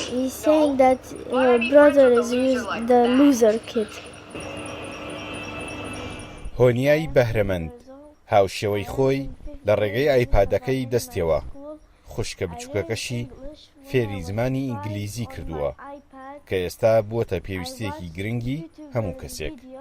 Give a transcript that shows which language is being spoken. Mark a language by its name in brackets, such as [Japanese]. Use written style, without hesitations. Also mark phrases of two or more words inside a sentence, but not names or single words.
[English] He's saying that your brother is the loser kid. [Central Kurdish] هۆنیای بەهرەمەند هاوشێوەی خۆی لە ڕێگەی ئایپادەکەی دەستیەوە خوشکە بچووکەکەشی فێری زمانی ئینگلیزی کردووە کە ئێستا بووەتە پێویستیەکی گرنگی هەموو کەسێک.